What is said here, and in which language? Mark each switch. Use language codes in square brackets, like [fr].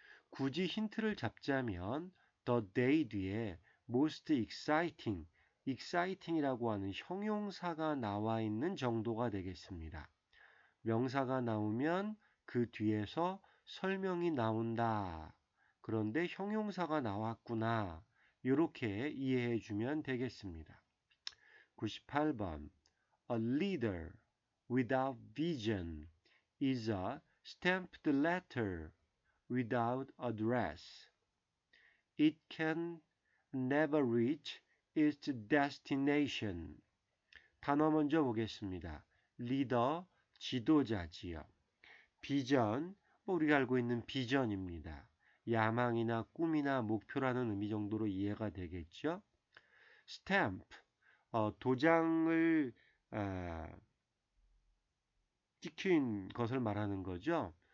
[ko] 굳이 힌트를 잡자면 the day 뒤에 [en] most exciting, exciting [ko] 이라고 하는 형용사가 나와 있는 정도가 되겠습니다. 명사가 나오면 그 뒤에서 설명이 나온다. 그런데 형용사가 나왔구나. 이렇게 이해해 주면 되겠습니다. [en] 98번 A leader without vision is a stamped letter without address. It can never reach its destination. [ko] 단어 먼저 보겠습니다. 리더, 지도자지요. 비전, 우리가 알고 있는 비전입니다. 야망이나 꿈이나 목표라는 의미 정도로 이해가 되겠죠. 스탬프, 도장을 찍힌 것을 말하는 거죠.